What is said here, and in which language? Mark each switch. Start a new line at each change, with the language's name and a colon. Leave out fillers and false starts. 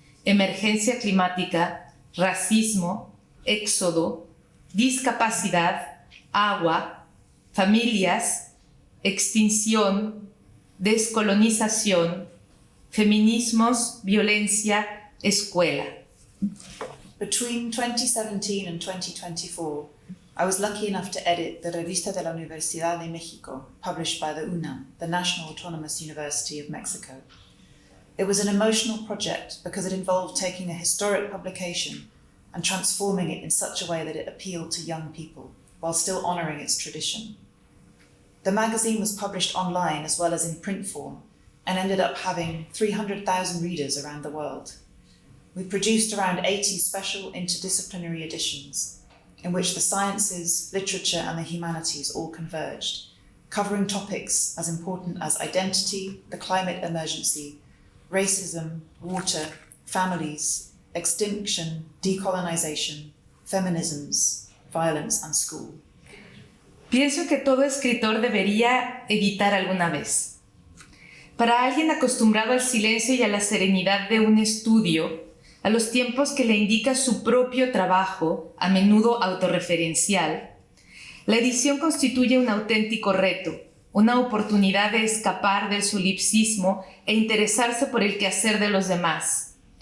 Spanish: emergencia climática, racismo, éxodo, discapacidad, agua, familias, extinción, descolonización, feminismos, violencia, escuela.
English: Between 2017 and 2024, I was lucky enough to edit the Revista de la Universidad de México, published by the UNAM, the National Autonomous University of Mexico. It was an emotional project because it involved taking a historic publication and transforming it in such a way that it appealed to young people, while still honouring its tradition. The magazine was published online as well as in print form, and ended up having 300,000 readers around the world. We produced around 80 special interdisciplinary editions, in which the sciences, literature, and the humanities all converged, covering topics as important as identity, the climate emergency, racism, water, families, extinction, decolonization, feminisms, violence, and school.
Spanish: Pienso que todo escritor debería editar alguna vez. Para alguien acostumbrado al silencio y a la serenidad de un estudio, a los tiempos que le indica su propio trabajo, a menudo autorreferencial, la edición constituye un auténtico reto, una oportunidad de escapar del solipsismo e interesarse por el quehacer de los demás.